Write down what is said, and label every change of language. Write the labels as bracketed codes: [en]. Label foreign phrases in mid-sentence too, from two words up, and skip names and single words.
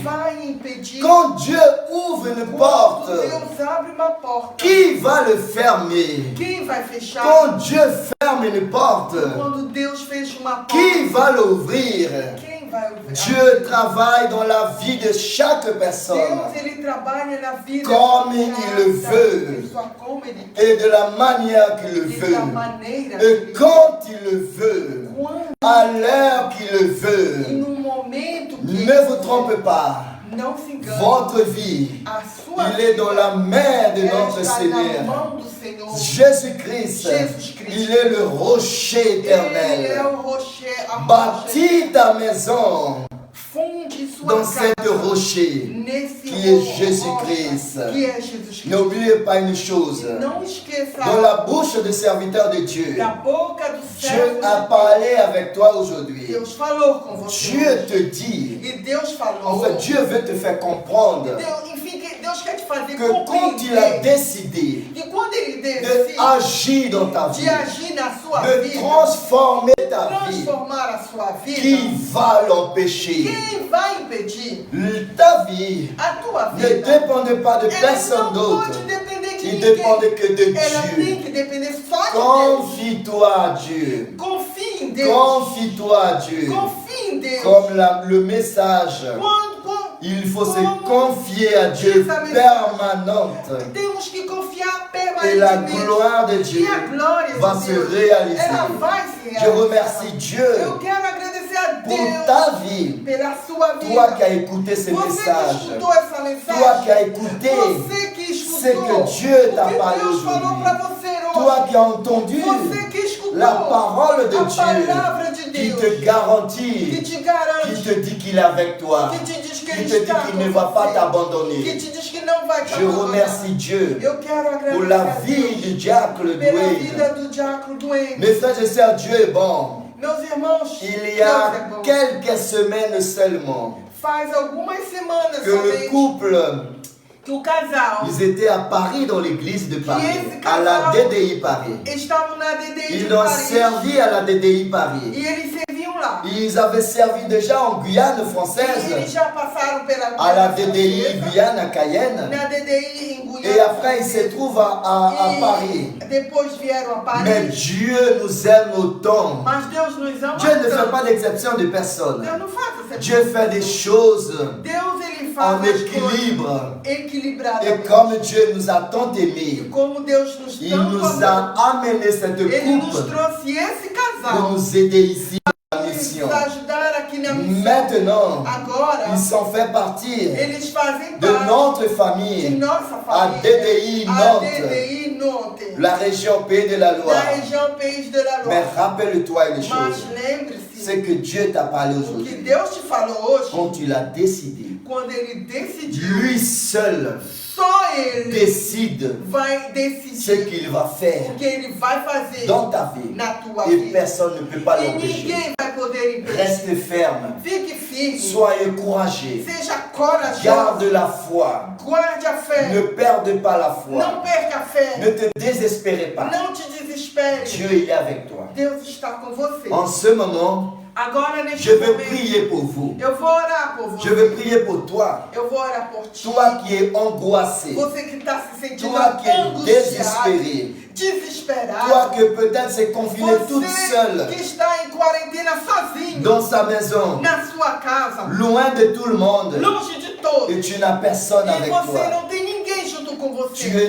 [pt] vai impedir? [fr] Quand Dieu ouvre une [pt] Quando [fr] porte, [pt] Deus abre uma porta, [fr] qui va le fermer? [pt] quem vai fechar? [fr] Quand Dieu ferme une porte, [pt] Quando Deus fecha uma porta, [fr] qui va l'ouvrir? [pt] quem vai abrir? [fr] Dieu travaille dans la vie de chaque personne [pt] Deus, ele trabalha na vida [fr] Comme [pt] de [fr] il [pt] cada [fr] le veut. [pt] pessoa, como ele quer, [fr] et de la manière qu'il le [pt] e da [fr] veut. [pt] maneira [fr] Et [pt] que ele [fr] quand il le veut, [pt] quando [fr] à l'heure qu'il le [pt] e [fr] veut, [pt] no momento que [fr] ne [pt] ele [fr] vous trompez pas. [pt] não se engane, [fr] Votre vie, [pt] a sua [fr] il est dans la main de [pt] ela [fr] notre [pt] está na [fr] Seigneur. [pt] mão do Senhor. [fr] Jésus-Christ, [pt] Jésus-Christ. [fr] il est le rocher [pt] Ele é [fr] éternel. [pt] o rocher, a rocha. [fr] Bâtis ta maison [pt] Funde sua [fr] dans [pt] casa [fr] cette rocher [pt] nesse [fr] qui est [pt] rocha, [fr] Jésus-Christ. [pt] que é Jesus Cristo. [fr] N'oubliez pas une chose. [pt] Não esqueça [fr] Dans la bouche des serviteurs de Dieu, [pt] da boca do [fr] Dieu [pt] servo [fr] a [pt] de [fr] parlé avec toi aujourd'hui. [pt] Deus falou com você. [fr] Dieu te dit, [pt] E Deus falou. [fr] en fait, Dieu veut te faire comprendre [pt] Deus, enfim, que Deus quer te fazer [fr] que quand il a [pt] compreender [fr] décidé [pt] que quando ele decide [fr] d'agir dans ta vie, [pt] de agir na sua [fr] de [pt] vida, [fr] transformer ta vie, [pt] transformar a sua vida, [fr] qui va l'empêcher? [pt] quem vai impedir? [fr] Ta vie [pt] A tua [fr] ne [pt] vida. [fr] dépend pas de [pt] Ela [fr] personne [pt] não [fr] d'autre. [pt] pode depender de [fr] Il [pt] ninguém. [fr] dépend que de [pt] Ela tem [fr] Dieu. [pt] que depender só de Deus. [fr] Confie-toi à Dieu. [pt] Confie em Deus. [fr] Confie-toi à Dieu. [pt] Confie em Deus. [fr] Comme le message. [pt] Quando [fr] Il faut se [pt] Como [fr] confier à Dieu [pt] diz a mensagem, [fr] permanente. [pt] temos que confiar [fr] Et la [pt] permanentemente. [fr] gloire de Dieu [pt] E a glória [fr] va [pt] de [fr] se [pt] Deus, [fr] réaliser. [pt] ela vai se [fr] Je [pt] realizar. [fr] remercie Dieu [pt] Eu quero agradecer a [fr] pour [pt] Deus [fr] ta vie. [pt] pela sua vida. [fr] Toi qui as écouté ce [pt] Você que [fr] message. [pt] escutou essa mensagem. [fr] Toi qui as écouté [pt] Você que escutou [fr] ce que Dieu t'a [pt] o que [fr] parlé [pt] Deus falou [fr] aujourd'hui. [pt] para você hoje. [fr] Toi qui as entendu [pt] Você que escutou [fr] la parole de [pt] a [fr] Dieu [pt] palavra de [fr] qui [pt] Deus [fr] te [pt] que [fr] garantit, [pt] te garante, [fr] qui te dit qu'il est avec toi, [pt] que te diz que [fr] qui [pt] ele [fr] te dit [pt] está [fr] qu'il [pt] com [fr] ne va pas [pt] você, que [fr] t'abandonner. [pt] te diz que não vai te [fr] Je [pt] abandonar. [fr] remercie Dieu [pt] Eu quero agradecer [fr] pour la [pt] a [fr] vie [pt] Deus [fr] du diacre [pt] pela [fr] Dwayne. [pt] vida do diácono Dwayne. [fr] Mes frères et sœurs, Dieu est bon. [pt] Meus irmãos, [fr] Il y [pt] Deus é [fr] a [pt] bom. [fr] quelques semaines seulement [pt] Faz algumas semanas [fr] que le [pt] somente [fr] couple, [pt] que o casal [fr] ils étaient à Paris dans l'église de Paris, [pt] esse [fr] à la [pt] casal [fr] DDI Paris. [pt] estavam na DDI [fr] Ils [pt] de [fr] ont [pt] Paris [fr] servi à la DDI Paris. [pt] e eles serviam lá. [fr] Ils avaient servi déjà en Guyane [pt] E eles [fr] française, [pt] já passaram pela [fr] à la [pt] Guiana [fr] DDI [pt] Francesa, [fr] Guyane à Cayenne. [pt] na DDI em Guiana [fr] Et après, ils se trouvent à [pt] e [fr] Paris. [pt] depois vieram a Paris. [fr] Mais Dieu nous aime autant. [pt] Mas Deus nos ama [fr] Dieu ne fait [pt] tanto. [fr] pas d'exception de personne. [pt] Deus não faz essa [fr] Dieu fait des choses [pt] Deus ele faz [fr] en [pt] as coisas [fr] équilibre. Et [pt] equilibradamente. [fr] comme Dieu nous a tant [pt] E [fr] aimés, [pt] como Deus nos [fr] il [pt] tanto [fr] nous [pt] amou, [fr] a amené cette [pt] ele nos [fr] coupe [pt] trouxe esse [fr] pour [pt] casal [fr] nous aider ici à la mission. [pt] nos ajudar aqui na missão. [fr] Maintenant, [pt] Agora, [fr] ils sont fait partie [pt] eles fazem [fr] de [pt] parte [fr] notre [pt] de [fr] famille, [pt] nossa [fr] à [pt] família. [fr] DDI [pt] A [fr] Nantes, [pt] DDI Nantes, [fr] la région Pays de la [pt] na [fr] Loire. [pt] região Pays de la [fr] Mais [pt] Loire. [fr] rappelle-toi une [pt] Mas [fr] chose, [pt] lembre-se, [fr] c'est que Dieu t'a parlé [pt] o que [fr] aujourd'hui. [pt] Deus te falou hoje, [fr] Quand tu l'as décidé, [pt] quando ele decidiu, [fr] lui seul [pt] só ele [fr] décide [pt] vai [fr] ce [pt] decidir [fr] qu'il va faire [pt] o que ele vai fazer [fr] dans ta vie. [pt] na tua [fr] Et [pt] vida. [fr] personne ne peut pas [pt] E [fr] l'empêcher. [pt] ninguém vai poder impedir. [fr] Reste ferme, [pt] Fique firme. [fr] soyez courageux, [pt] Seja corajoso. [fr] garde la foi, [pt] Guarde a fé. [fr] ne perde pas la foi, [pt] Não perca a fé. [fr] ne te désespérez pas. [pt] Não te desespere. [fr] Dieu il est avec toi. [pt] Deus está com você. [fr] En ce moment, [pt] Agora, neste [fr] je veux [pt] momento, [fr] prier pour vous. [pt] eu vou orar por você. [fr] Je veux prier pour toi, [pt] Eu vou orar por ti. [fr] toi qui es angoissé, [pt] Você que está se sentindo [fr] toi qui es [pt] angustiado, [fr] désespéré, [pt] desesperado. [fr] toi que peut-être s'est confiné toute [pt] Você [fr] seule [pt] que está em quarentena sozinho, [fr] dans sa maison, [pt] na sua casa, [fr] loin de tout le monde, [pt] longe de todos. [fr] et tu n'as personne [pt] E [fr] avec [pt] você [fr] toi. [pt] não tem ninguém junto com [fr] Tu [pt] você.